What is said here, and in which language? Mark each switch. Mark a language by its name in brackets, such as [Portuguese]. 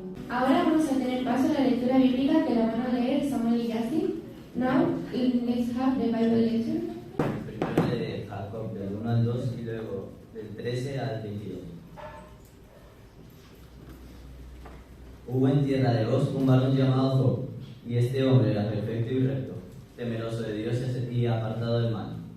[Spanish] Ahora vamos a tener paso a la lectura bíblica que la van a leer Samuel y Justin. [English] Now, let's have the Bible lesson. [Spanish] Primero de Jacob, del 1 al 2 y luego del 13 al 22. Hubo en tierra de Oz un varón llamado Job, y este hombre era perfecto y recto, temeroso de Dios y apartado del mal.